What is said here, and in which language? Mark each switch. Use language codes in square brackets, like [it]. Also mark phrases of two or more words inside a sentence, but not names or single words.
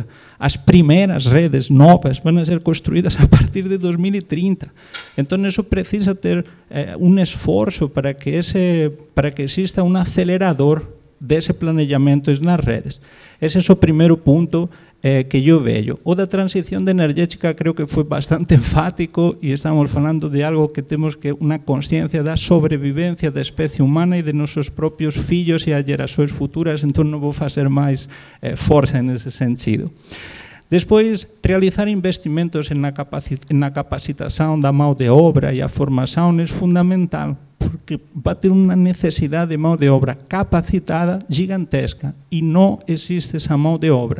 [pt] As primeiras redes novas vão ser construídas a partir de 2030. Então, isso precisa ter um esforço para que exista um acelerador desse planejamento nas redes. Esse é o primeiro ponto, que [es] yo veo. [gl] O da transición energética creo que foi bastante enfático e estamos falando de algo que temos que unha consciencia da sobrevivencia da especie humana e de nosos propios fillos e [pt] as gerações futuras, [gl] entón non vou facer máis forza nese sentido. Despois, realizar investimentos na capacitación da [pt] mão de obra [gl] e a formación é fundamental, porque va a ter unha necesidade de [pt] mão de obra [gl] capacitada gigantesca e non existe esa [pt] mão de obra.